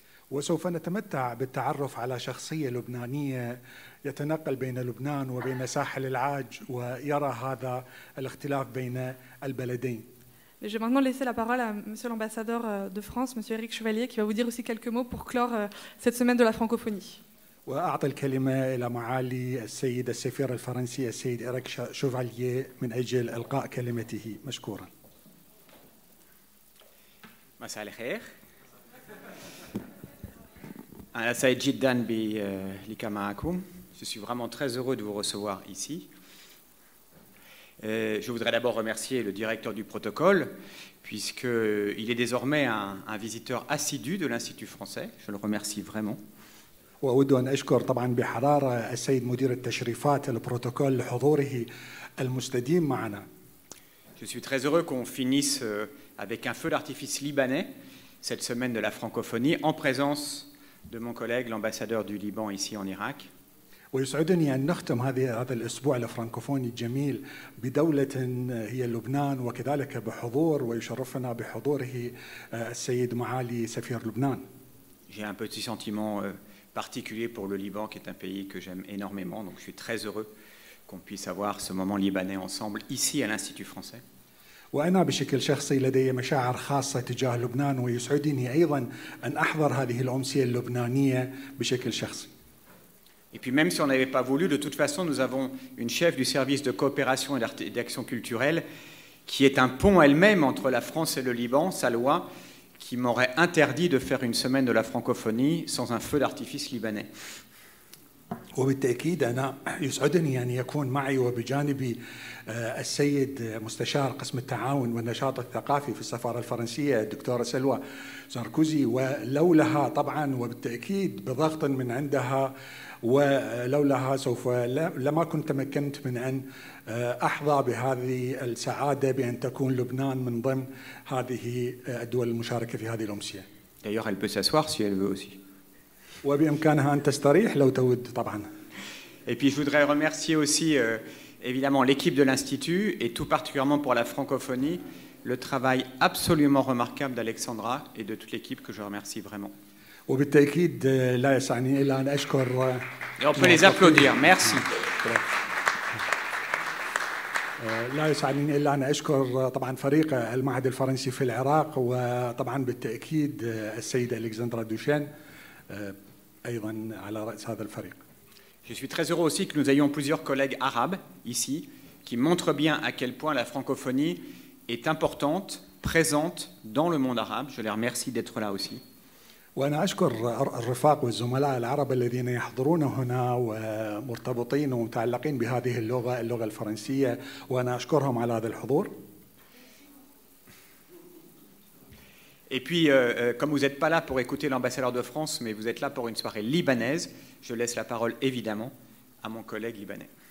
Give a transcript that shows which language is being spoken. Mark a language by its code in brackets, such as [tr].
[ar] وسوف نتمتع بالتعرف على شخصية لبنانية يتنقل بين لبنان وبين ساحل العاج ويرى هذا الاختلاف بين البلدين. [fr] Je vais maintenant laisser la parole à monsieur l'ambassadeur de France, monsieur Éric Chevalier, qui va vous dire aussi quelques mots pour clore cette semaine de la francophonie. [ar] وأعطي الكلمة إلى معالي السيد السفير الفرنسي السيد إريك شوفالييه من أجل إلقاء كلمته مشكورا. مساء الخير. أنا سعيد جدا باللقاء معكم. [fr] Je suis vraiment très heureux de vous recevoir ici. Je voudrais d'abord remercier le directeur du protocole, puisqu'il est désormais un visiteur assidu de l'Institut français. Je le remercie vraiment. [ar] وأود أن أشكر طبعا بحرارة السيد مدير التشريفات البروتوكول لحضوره المستديم معنا. [fr] Je suis très heureux qu'on finisse avec un feu d'artifice libanais cette semaine de la francophonie en présence de mon collègue l'ambassadeur du Liban ici en Irak. [ar] ويسعدني أن نختم هذا الأسبوع الفرنكوفوني الجميل بدولة هي لبنان وكذلك بحضور ويشرفنا بحضوره السيد معالي سفير لبنان. [fr] J'ai un petit sentiment particulier pour le Liban, qui est un pays que j'aime énormément, donc je suis très heureux qu'on puisse avoir ce moment libanais ensemble ici à l'Institut français. [ar] وأنا بشكل شخصي لدي مشاعر خاصة تجاه لبنان ويسعدني أيضا أن أحضر هذه الأمسية اللبنانية بشكل شخصي. [fr] Et puis même si on n'avait pas voulu, de toute façon, nous avons une chef du service de coopération et d'action culturelle qui est un pont elle-même entre la France et le Liban, Salwa, qui m'aurait interdit de faire une semaine de la francophonie sans un feu d'artifice libanais. [ar] وبالتأكيد أنا يسعدني أن يكون معي وبجانبي السيد مستشار قسم التعاون والنشاط الثقافي في السفارة الفرنسية الدكتورة سلوى ساركوزي، ولولاها طبعا وبالتأكيد بضغط من عندها ولولاها سوف لما كنت تمكنت من أن أحظى بهذه السعادة بأن تكون لبنان من ضمن هذه الدول المشاركة في هذه الأمسية. [fr] D'ailleurs, elle peut s'asseoir si elle veut aussi. [ar] وبإمكانها أن تستريح لو تود طبعا. [fr] Et puis je voudrais remercier aussi évidemment l'équipe de l'Institut et tout particulièrement pour la francophonie le travail absolument remarquable d'Alexandra et de toute l'équipe que je remercie vraiment. [ar] وبالتأكيد لا يسعني إلا أن أشكر. [fr] Et on peut les applaudir. Merci. [ar] لا يسعني إلا أن أشكر طبعا فريق المعهد الفرنسي في العراق وطبعا بالتأكيد السيدة ألكسندرا دوشان أيضا على رأس هذا الفريق. [fr] Je suis très heureux aussi que nous ayons plusieurs collègues arabes ici qui montrent bien à quel point la francophonie est importante, présente dans le monde arabe. Je les remercie d'être là aussi. [ar] وأنا أشكر الرفاق والزملاء العرب الذين يحضرون هنا ومرتبطين ومتعلقين بهذه اللغة الفرنسية وأنا أشكرهم على هذا الحضور. [fr] Et puis, comme vous n'êtes pas là pour écouter l'ambassadeur de France, mais vous êtes là pour une soirée libanaise, je laisse la parole évidemment à mon collègue libanais.